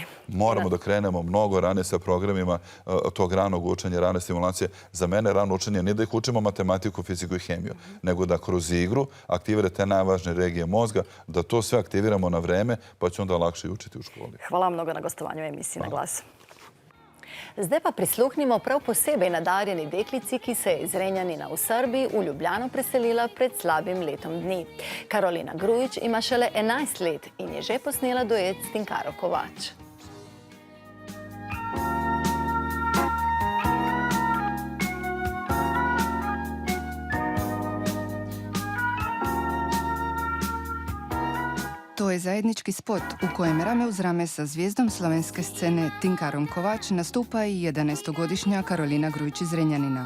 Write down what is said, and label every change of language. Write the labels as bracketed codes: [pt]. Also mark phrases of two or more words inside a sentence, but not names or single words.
[sr] Moramo da krenemo mnogo ranije sa programima tog ranog učenja, rane stimulacije. Za mene rano učenje nije da ih učimo matematiku, fiziku i hemiju, nego da kroz igru aktivirate te najvažnije regije mozga, da to sve aktiviramo na vreme, pa će onda lakše učiti u školi. Hvala vam mnogo na gostovanju u emisiji Na glas. [sl] Zdaj pa prisluhnimo prav posebej nadarjeni deklici, ki se je iz Renjanina v Srbiji v Ljubljano preselila pred slabim letom dni. Karolina Grujič ima šele 11 let in je že posnela duet s Tinkaro Kovač. [hr] To je zajednički spot u kojem rame uz rame sa zvijezdom slovenske scene Tinkarom Kovač nastupa i 11-godišnja Karolina Grujič iz Renjanina.